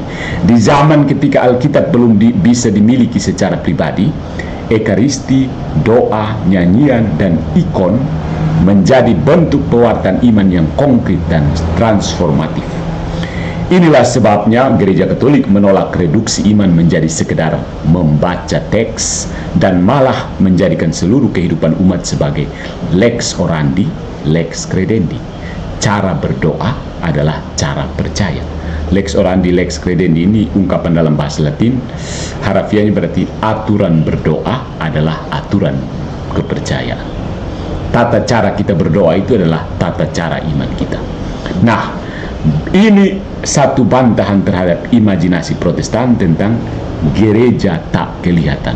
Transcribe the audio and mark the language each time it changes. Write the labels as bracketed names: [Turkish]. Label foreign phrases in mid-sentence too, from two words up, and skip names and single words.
[Indonesian] Di zaman ketika Alkitab belum bisa dimiliki secara pribadi, ekaristi, doa, nyanyian, dan ikon menjadi bentuk pewartaan iman yang konkret dan transformatif. Inilah sebabnya gereja Katolik menolak reduksi iman menjadi sekedar membaca teks dan malah menjadikan seluruh kehidupan umat sebagai [Latin] lex orandi, lex credendi. [Indonesian] Cara berdoa adalah cara percaya. [Latin] Lex orandi, lex credendi [Indonesian] ini ungkapan dalam bahasa Latin, harafiahnya berarti aturan berdoa adalah aturan kepercayaan. Tata cara kita berdoa itu adalah tata cara iman kita. Nah, ini satu bantahan terhadap imajinasi Protestan tentang gereja tak kelihatan.